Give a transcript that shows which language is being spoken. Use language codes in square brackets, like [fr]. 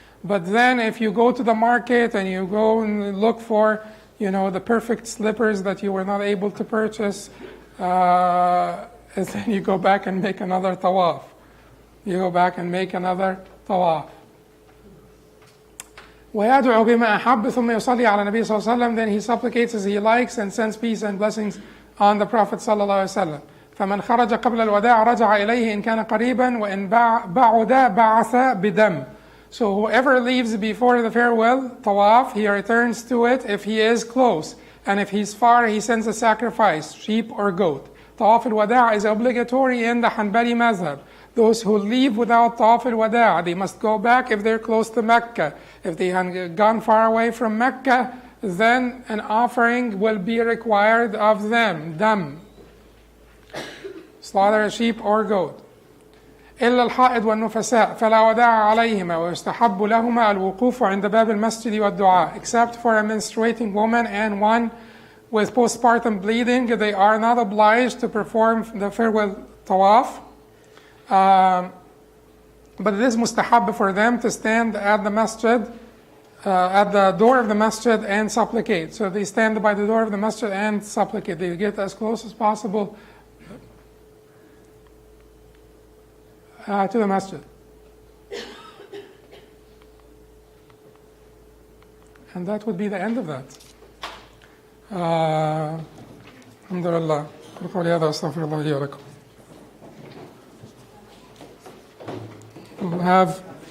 [en] But then if you go to the market and you go and look for, the perfect slippers that you were not able to purchase, and then you go back and make another tawaf. You go back and make another tawaf. [ar] ويدعو بما أحب ثم يصلي على النبي صلى الله عليه وسلم. [en] Then he supplicates as he likes and sends peace and blessings on the Prophet صلى الله عليه وسلم. [ar] فمن خرج قبل الوداع رجع إليه إن كان قريبا وإن بعد بعث بدم. [en] So whoever leaves before the farewell tawaf, he returns to it if he is close. And if he's far, he sends a sacrifice, sheep or goat. Tawaf al-wada' is obligatory in the Hanbali madhab. Those who leave without tawaf al-wada', they must go back if they're close to Mecca. If they have gone far away from Mecca, then an offering will be required of them, dam. Slaughter a sheep or goat. [ar] إلا الحائض والنفساء فلا وداع عليهما ويستحب لهما الوقوف عند باب المسجد والدعاء. [en] Except for a menstruating woman and one with postpartum bleeding, they are not obliged to perform the farewell tawaf. But it is mustahab for them to stand at the masjid, at the door of the masjid and supplicate. So they stand by the door of the masjid and supplicate. They get as close as possible to the masjid. And that would be the end of that. [ar] Alhamdulillah. قولي هذا أستغفر الله لي ولكم. [en] We'll have